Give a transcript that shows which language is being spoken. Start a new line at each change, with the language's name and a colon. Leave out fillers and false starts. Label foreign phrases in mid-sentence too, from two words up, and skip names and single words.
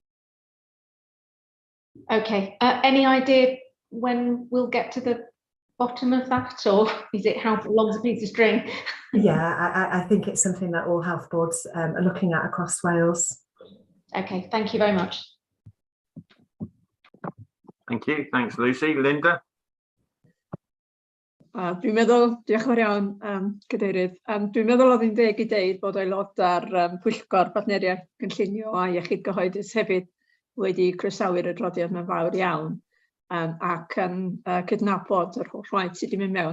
English: Okay, any idea when we'll get to the bottom of that, or is it how long's a piece of string? Yeah, I think it's something that all health boards are looking at across Wales. Okay, thank you very much. Thank you. Thanks, Lucy. Linda.
Welsh: Dwi'n meddwl, diolch yn fawr iawn, Cadeirydd. Dwi'n meddwl oedd hi'n deg I deud bod aelodau'r Pwyllgor Partneriaeth Cynllunio a Iechyd Gyhoeddus hefyd wedi croesawu'r adroddiad yma'n fawr iawn ac yn cydnabod yr holl waith sydd wedi mynd mewn.